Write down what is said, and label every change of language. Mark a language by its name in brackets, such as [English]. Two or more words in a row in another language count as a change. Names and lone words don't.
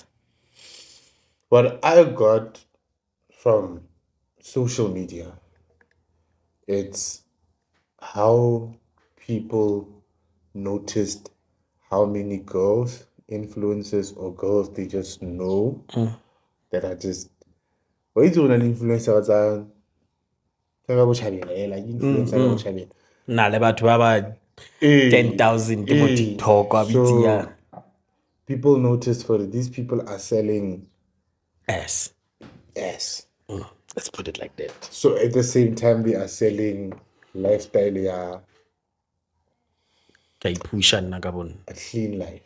[English] What I got from social media, it's how people noticed how many girls, influencers or girls they just know that are just why do an influencer like influencer [Tswana] Na le batho ba ba 10,000 ke mo TikTok wa [English] so people noticed for these people are selling ass. Let's put it like that. So at the same time they are selling lifestyle, a clean life.